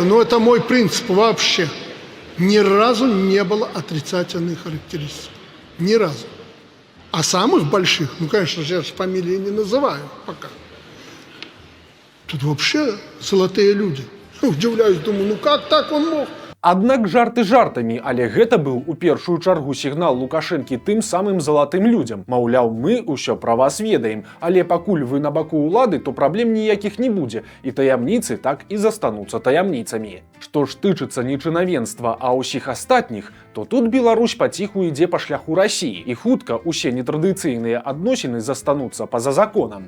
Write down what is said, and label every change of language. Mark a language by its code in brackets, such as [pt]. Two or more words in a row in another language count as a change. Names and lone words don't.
[ru] Но это мой принцип вообще. Ни разу не было отрицательной характеристики. Ни разу. А самых больших, ну, конечно же, я же фамилии не называю пока. Тут вообще золотые люди. Удивляюсь, думаю, ну как так он мог? [be] Аднак жарты жартамі, але гэта быў у першую чаргу сігнал Лукашэнкі тым самым залатым людзям. Маўляў, мы ўсё пра вас ведаем, але пакуль вы на баку ўлады, то праблем ніякіх не будзе, і таямніцы так і застануцца таямніцамі. Што ж тычыцца не чынавенства, а ўсіх астатніх, то тут Беларусь паціху ідзе па шляху Расіі, і хутка ўсе нетрадыцыйныя адносіны застануцца па-за законам.